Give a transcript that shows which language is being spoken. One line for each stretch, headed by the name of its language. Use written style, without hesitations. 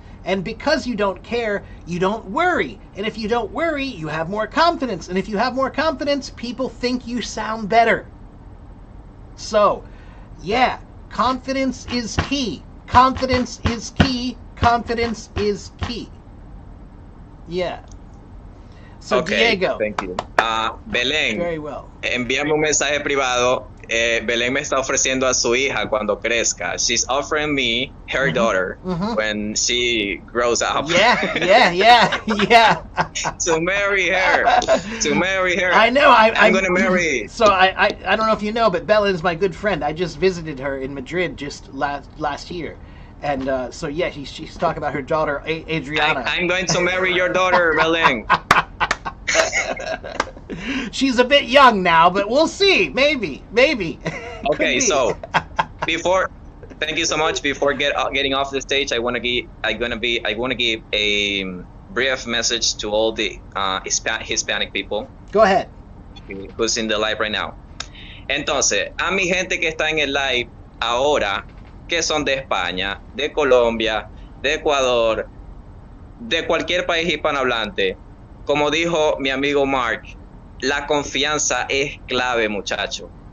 English: And because you don't care, you don't worry. And if you don't worry, you have more confidence. And if you have more confidence, people think you sound better. So, yeah, confidence is key. Confidence is key. Confidence is key. Yeah. So Ok, Diego, thank you. Belén, very well.
Spanish: envíame un mensaje privado. Belén me está ofreciendo a su hija cuando crezca.
English: She's offering me her daughter when she grows up. Yeah. To marry her. To marry her. I know. I'm gonna marry. So I don't know if you know, but Bella is my good friend. I just visited her in Madrid just last year, and so yeah, she's talking about her daughter Adriana. I'm going to marry your daughter, Belén. She's a bit young now, but we'll see. Maybe. Okay, so thank you so much. Before getting off the stage, I want to give a brief message to all the Hispanic people. Go ahead. Who's in the live right now.
Spanish: Entonces, a mi gente que está en el live ahora, que son de España, de Colombia, de Ecuador, de cualquier país hispanohablante, como dijo mi amigo Mark, la confianza es clave, muchachos.